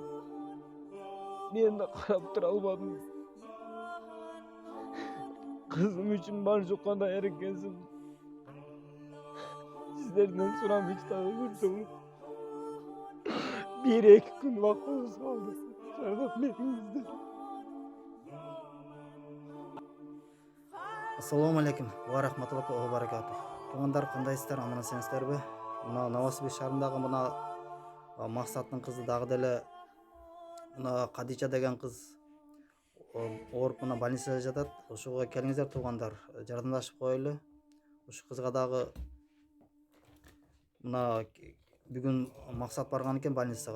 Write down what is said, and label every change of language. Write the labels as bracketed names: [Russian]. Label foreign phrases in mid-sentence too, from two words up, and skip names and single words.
[Kyrgyz] Мен да карап тура албадым. Кызым үчүн бар жокко даяр экенсиң. Сиздерден сураныч дагы көрсөң. 1-2 күн убактыбыз калды. Жардам бериңиздер. [Arabic] السلام عليكم ورحمة الله وبركاته. [Kyrgyz] Туугандар, кандайсыздар? Аман эсенсиздерби? Мына Новосибирск шаарындагы мына Максаттын кызы дагы деле мына Кадича деген кыз ооруп мына больницада жатат. Ошого келиңиздер туугандар, жардамдашып коелу. Ушу кызга дагы мына бүгүн Максат барган экен больницага.